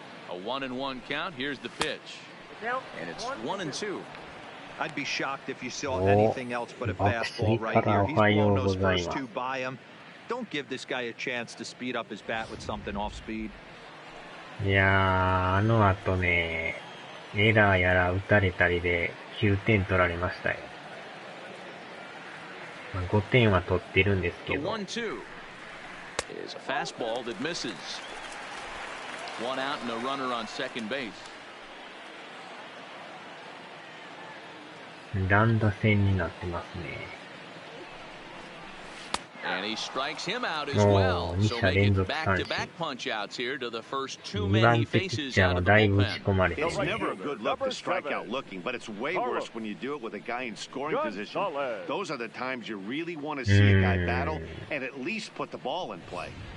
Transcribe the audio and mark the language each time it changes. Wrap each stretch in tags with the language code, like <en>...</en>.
<en>A 1-1 count. Here's the pitch. And it's 1-2. I'd be shocked if you saw anything else but a fastball right here. He's blown those first two by him. Don't give this guy a chance to speed up his bat with something off speed.</en> <ja>いやー、あの後ね、エラーやら打たれたりで9点取られましたよ。まあ、5点は取ってるんですけど。</ja> <en>The 1-2 is a fastball that misses. One out and a runner on second base.</en> <ja>乱打戦になってますね。</ja> <en>And he strikes him out as well. So make it back-to-back punch-outs here to the first two men he faces out of the bullpen. It's never a good look to strike out looking, but it's way worse when you do it with a guy in scoring position. Those are the times you really want to see a guy battle and at least put the ball in play.</en>